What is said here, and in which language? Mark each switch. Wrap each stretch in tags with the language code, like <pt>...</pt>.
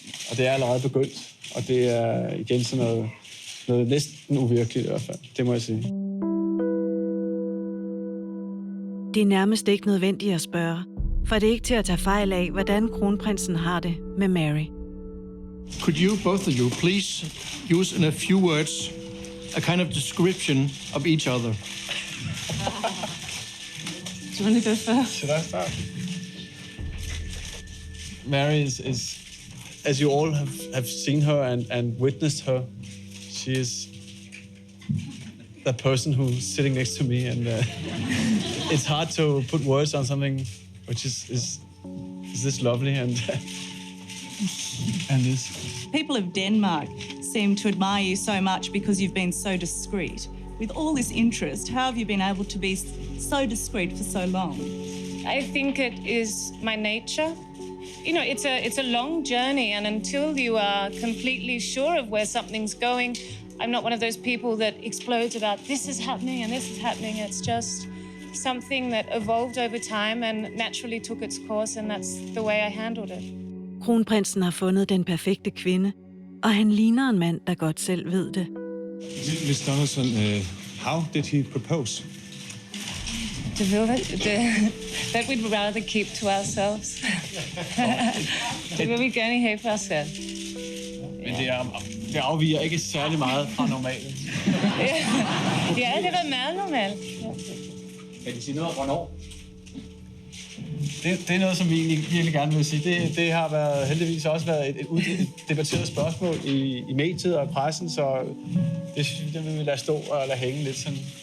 <da>Og det er allerede begyndt. Og det er igen sådan noget næsten uvirkeligt i hvert fald. Det må jeg sige. Det er nærmest ikke nødvendigt at spørge, for det er ikke til at tage fejl af, hvordan kronprinsen har det med Mary.</da> <en>Could you, both of you, please use in a few words a kind of description of each other? Do you want to go first? Should I start? Mary is as you all have seen her and witnessed her, she is the person who's sitting next to me, and it's hard to put words on something which is this lovely and this. People of Denmark seem to admire you so much because you've been so discreet. With all this interest, how have you been able to be so discreet for so long? I think it is my nature. You know, it's a long journey, and until you are completely sure of where something's going, I'm not one of those people that explodes about this is happening and this is happening. It's just something that evolved over time and naturally took its course, and that's the way I handled it.</en> <da>Kronprinsen har fundet den perfekte kvinde, og han ligner en mand, der godt selv ved det.</da> <en>Miss Donaldson, how did he propose? That we'd rather keep to ourselves.</en> <da>Det vil vi gerne have for os selv. Men det afviger ikke særlig meget fra normalen. Ja, det var meget normalt. Kan de sige noget om, hvornår? Det er noget, som vi virkelig gerne vil sige. Det har heldigvis også været et debatteret spørgsmål i mediet og i pressen, så det vil vi lade stå og lade hænge lidt sådan.</da>